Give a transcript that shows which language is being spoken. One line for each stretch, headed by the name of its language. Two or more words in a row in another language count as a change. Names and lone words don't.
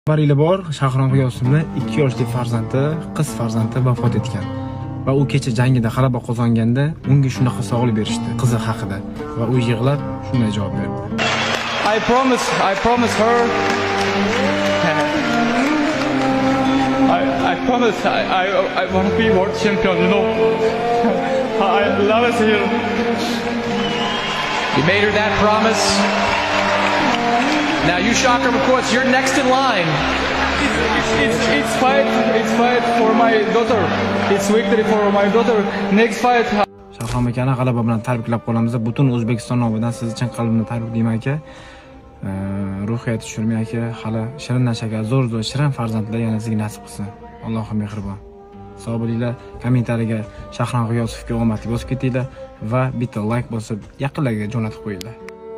Uzbek: Xabaringiz bor, Shahram G'iyosovning 2 yoshli farzandi, qiz farzandi vafot etgan. Va u kecha jangida g'alaba qozonganda unga shunaqa sog'lik berishdi, qizi haqida. Va u yig'lab shunday javob berdi.
English: I promise her. I promise I want to be world champion, you know. I love it here. You made her that promise. Now you, Shakram, of course, you're next in line. It's fight for my daughter. It's victory for my daughter. Next fight.
Uzbek: Shahram akani g'alaba bilan tabriklab qolamiz. Butun O'zbekiston nomidan siz uchun qalbimdan tabriklayman aka. Ruhiyat tushirmay aka, hali shirindan shakar, zo'r shirin farzandlar yana sizga nasib qilsin. Allohim mehribon. Sog' bo'linglar. Kommentariyaga Shahram G'iyosovga omadli bosib ketinglar va bitta like bosib, yaqinlarga jo'natib qo'yinglar.